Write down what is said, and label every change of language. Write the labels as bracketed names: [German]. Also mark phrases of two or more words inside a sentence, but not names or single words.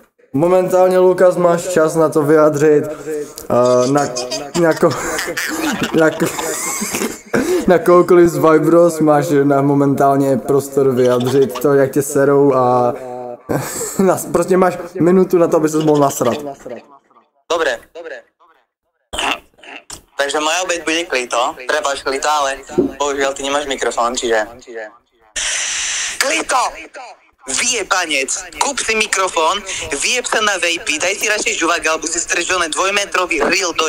[Czech] Momentálně, Lukas, máš čas na to vyjádřit na kohokoliv z Vibros, máš momentálně prostor vyjádřit to, jak tě serou a prostě máš minutu na to, aby ses mohl nasrat. [Slovak] Dobre. Takže moja obeď bude Klito. Prepáč, Klito, ale bohužiaľ ty nemáš mikrofón, čiže... Klito! Vyjebanec, kúp si mikrofón, vyjeb sa na vejpy, daj si radšej žuvák, alebo si stržoné 2-metrový reel do